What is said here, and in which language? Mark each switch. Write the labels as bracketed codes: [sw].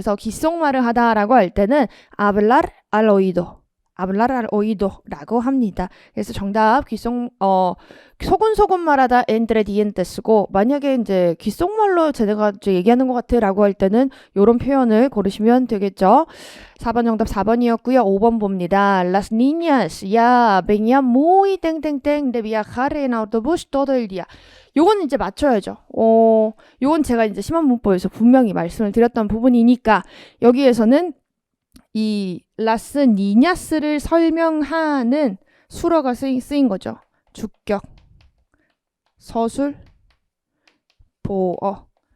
[ko] 그래서 귓속말을 하다라고 할 때는 [es] hablar al oído [ko] 라고 합니다. 그래서 정답 소곤소곤 말하다 [es] entre dientes [ko] 고 만약에 이제 귓속말로 제가 얘기하는 것 같아라고 할 때는 이런 표현을 고르시면 되겠죠. 4번 정답 4번이었고요. 5번 봅니다. [es] Las niñas ya venían muy 땡땡땡 de viajar en autobús todo el día. [ko] 요건 이제 맞춰야죠. 요건 제가 이제 심화문법에서 분명히 말씀을 드렸던 부분이니까 여기에서는 이 라스 니냐스를 설명하는 수어가 쓰인 거죠. 주격, 서술, 보어.